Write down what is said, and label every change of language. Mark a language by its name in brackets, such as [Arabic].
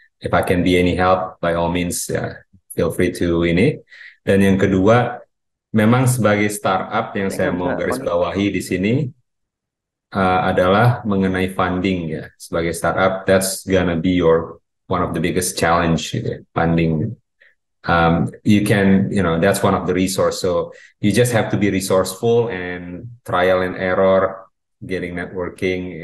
[English] If I can be any help, by all means feel free to [Indonesian] ini. Dan yang kedua, memang sebagai startup yang saya mau garis bawahi di sini adalah mengenai funding ya. Sebagai [English] startup, that's gonna be one of the biggest challenge, funding. That's one of the resource. So you just have to be resourceful and trial and error, getting networking.